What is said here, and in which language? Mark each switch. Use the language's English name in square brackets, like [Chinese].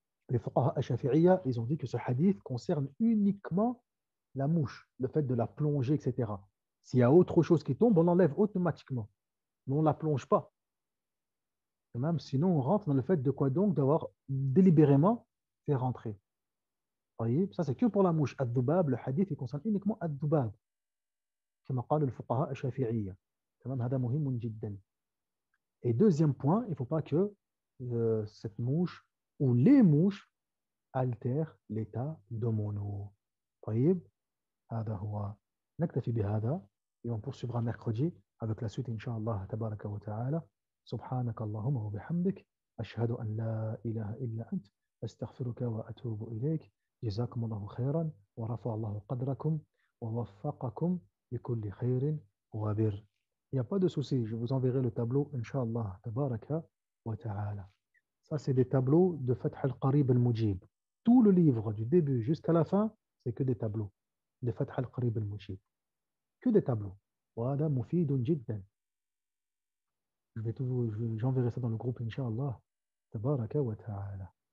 [French] Les fuqaha shafi'iyya, ils ont dit que ce hadith concerne uniquement la mouche, le fait de la plonger, etc. S'il y a autre chose qui tombe, on l'enlève automatiquement. Mais on ne la plonge pas. Même, sinon, on rentre dans le fait de quoi donc? D'avoir délibérément fait rentrer. [Arabic] طيب. [French] Ça, c'est que pour la mouche. Ad-dubab, le hadith, il concerne uniquement ad-dubab. [Arabic] كما قال الفقهاء الشافعية. تمام. هذا مهم جدا. [French] Et deuxième point, il ne faut pas que cette mouche ou les mouches altèrent l'état de mon eau. [Arabic] طيب. هذا هو. نكتفي بهذا [French] et on poursuivra mercredi avec la suite [Arabic] إن تبارك وتعالى. سبحانك اللهم وبحمدك أشهد أن لا إله إلا أنت أستغفرك وأتوب إليك. جزاكم الله خيرا ورفع الله قدركم ووفقكم لكل خير وبر. [French] Il n'y a pas de souci, je vous enverrai le tableau, Inch'Allah, [Arabic] tabaraka wa ta'ala. [French] Ça, c'est des tableaux de Fath al-Qarib al-Mujib. Tout le livre, du début jusqu'à la fin, c'est que des tableaux de Fath al-Qarib al-Mujib. Que des tableaux. Voilà, [Arabic] mufidun jiddan. [French] J'enverrai ça dans le groupe, Inch'Allah, [Arabic] tabaraka wa ta'ala.